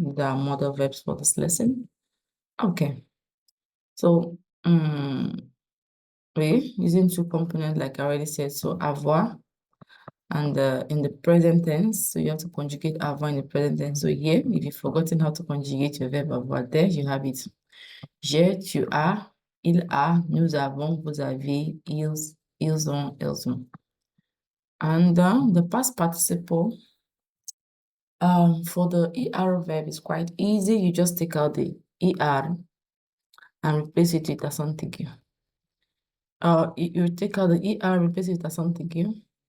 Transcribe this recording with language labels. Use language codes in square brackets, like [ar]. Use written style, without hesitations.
[en] These are model verbs for this lesson. Okay. So we're using two components like I already said. So avoir and in the present tense. So you have to conjugate avoir in the present tense. So here, if you've forgotten how to conjugate your verb avoir, there you have it. [fr] J'ai, tu as, il a, nous avons, vous avez, ils ont, elles ont. [en] And the past participle for the ER verb is quite easy. You just take out the ER and replace it with a something. You take out the ER, replace it with a something.